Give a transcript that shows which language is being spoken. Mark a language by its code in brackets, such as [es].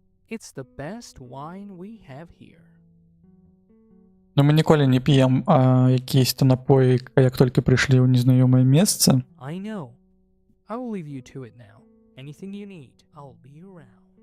[en] It's the best wine we have here. [be] Но мы ніколі не п'ем якісь-то напоі, як толькі прыйшлі ў незнаёмае месца. [en] I know. I will leave you to it now. Anything you need, I'll be around.